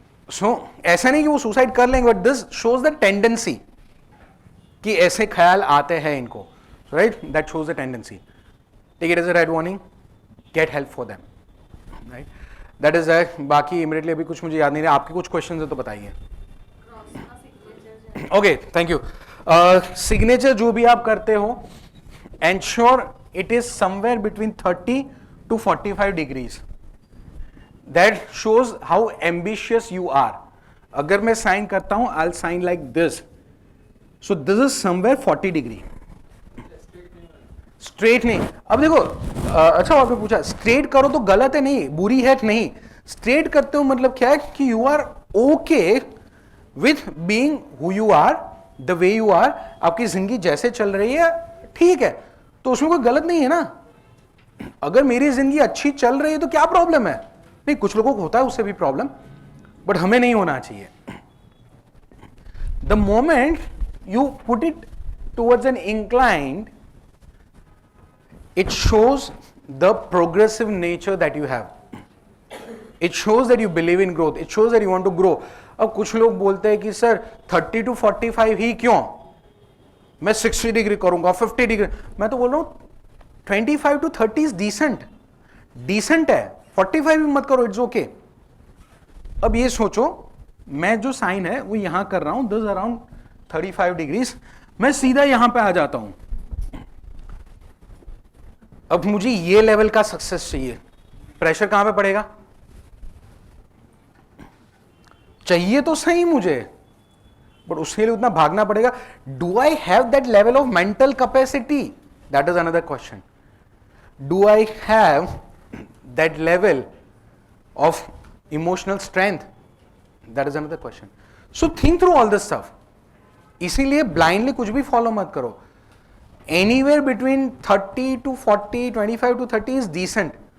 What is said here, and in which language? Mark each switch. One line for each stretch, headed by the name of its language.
Hindi: सो ऐसा नहीं कि वो सुसाइड कर लेंगे, but
English: this shows the tendency
Hindi: कि ऐसे ख्याल आते हैं इनको, right?
English: That shows the tendency. Take it as a red warning. Get help for them, right? That is that.
Hindi: बाकी इमीडिएटली अभी कुछ मुझे याद नहीं रहा. आपके कुछ क्वेश्चन है तो बताइए.
English: Okay, thank you.
Hindi: सिग्नेचर जो भी आप करते हो,
English: ensure it is somewhere between 30 to 45 degrees. That shows how ambitious you are.
Hindi: अगर मैं साइन करता हूं,
English: I'll sign like this. So this is somewhere 40 degree.
Hindi: Straight नहीं. अब देखो, अच्छा आपने पूछा स्ट्रेट करो तो गलत है नहीं, बुरी है नहीं. स्ट्रेट करते हो मतलब क्या है कि
English: You are okay with being who you are, the way you are.
Hindi: आपकी जिंदगी जैसे चल रही है ठीक है, तो उसमें कोई गलत नहीं है ना. अगर मेरी जिंदगी अच्छी चल रही है तो क्या प्रॉब्लम है? नहीं, कुछ लोगों को होता है उससे भी प्रॉब्लम, बट हमें नहीं होना चाहिए.
English: The moment you put it towards an inclined, it shows the progressive nature that you have. It shows that you believe in growth. It shows that you want to grow.
Hindi: अब कुछ लोग बोलते हैं कि सर 30 to 45 ही क्यों, मैं 60 degree करूंगा, 50 degree. मैं तो बोल रहा हूं
English: 25 to 30 is decent
Hindi: है. 45 भी मत करो,
English: It's okay.
Hindi: अब ये सोचो, मैं जो साइन है वो यहां कर रहा हूं,
English: This around 35 degrees.
Hindi: मैं सीधा यहां पे आ जाता हूं. अब मुझे ये लेवल का सक्सेस चाहिए. प्रेशर कहां पे पड़ेगा? चाहिए तो सही मुझे, बट उसके लिए उतना भागना पड़ेगा.
English: Do I have that level of mental capacity? That is another question. Do I have that level of emotional strength? That is another question. So think through all this stuff.
Hindi: इसीलिए blindly कुछ भी follow मत करो.
English: Anywhere between 30 to 40, 25 to 30 is decent.